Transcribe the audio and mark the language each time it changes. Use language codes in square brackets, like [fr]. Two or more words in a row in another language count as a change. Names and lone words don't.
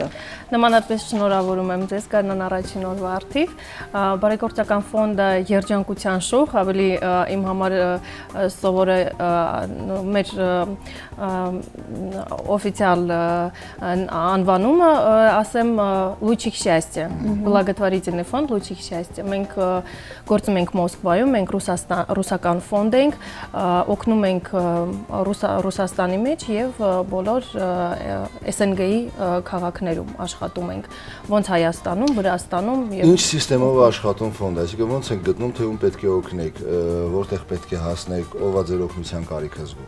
[hy] Նմանատպես շնորհավորում եմ ձեզ Գարնան առաջին օրվա արդիվ։ Բարեգործական ֆոնդը Երջանկության շող, ավելի իմ համար սովոր է մեր օֆիցիալ անվանումը, ասեմ [ru] Лучик счастья, благотворительный фонд Лучик счастья։ [hy] Մենք գործում ենք Մոսկվայում, մենք ռուսական ֆոնդ ենք, օգնում ենք Ռուսաստանի մեջ եւ բոլոր SNG-ի քաղաքներում աշխատում ենք, ոնց Հայաստանում, Վրաստանում եւ Ինչ սիստեմով է աշխատում ֆոնդը, այսինքն ոնց եք գտնում, թե ում պետք է օգնեք, որտեղ պետք է հասնեք, ով է ձեր օգնության կարիք զգում։